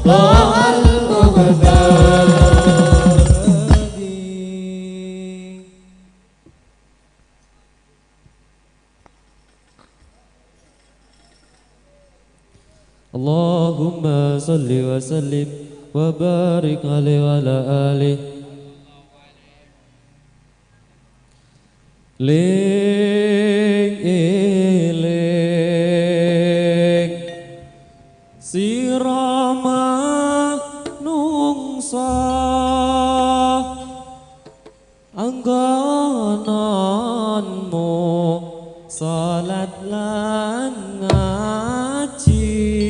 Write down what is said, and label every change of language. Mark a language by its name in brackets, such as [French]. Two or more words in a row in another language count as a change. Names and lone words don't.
[Arabic] اللهم صل وسلم وبارك عليه وعلى آله. [Javanese] Ling eling sirama nungsa anggonanmu salat lan ngaji